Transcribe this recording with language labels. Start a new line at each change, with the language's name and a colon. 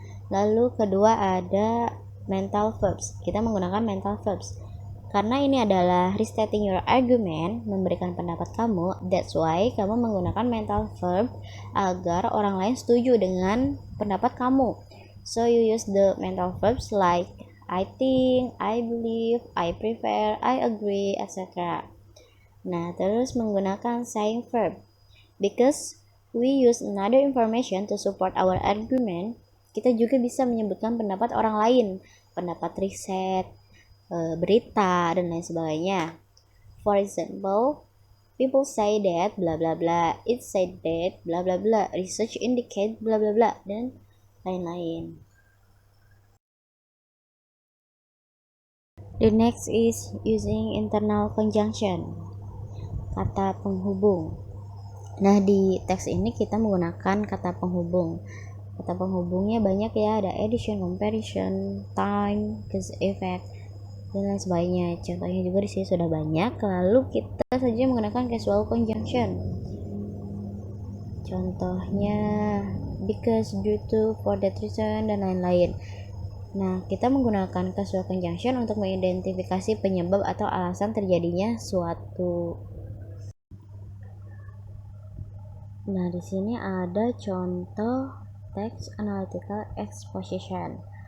Indonesian: Lalu kedua ada mental verbs. Kita menggunakan mental verbs karena ini adalah
English: restating your argument,
Indonesian: memberikan pendapat kamu.
English: That's why
Indonesian: kamu menggunakan mental verb agar orang lain setuju dengan pendapat kamu.
English: So you use the mental verbs like I think, I believe, I prefer, I agree, etc.
Indonesian: Nah, terus menggunakan saying verb.
English: Because we use another information to support our argument,
Indonesian: kita juga bisa menyebutkan pendapat orang lain, pendapat riset, berita, dan lain sebagainya.
English: For example, people say that bla bla bla, it said that bla bla bla, research indicate bla bla bla,
Indonesian: dan lain-lain.
English: The next is using internal conjunction,
Indonesian: kata penghubung. Nah, di teks ini kita menggunakan kata penghubung. Kata penghubungnya banyak ya, ada addition, comparison, time, cause effect, dan lain sebagainya. Contohnya juga di sini sudah banyak. Lalu kita saja menggunakan casual conjunction. Contohnya
English: because, due to, for that reason,
Indonesian: dan lain-lain. Nah, kita menggunakan causal conjunction untuk mengidentifikasi penyebab atau alasan terjadinya suatu. Nah, di sini ada contoh text analytical exposition.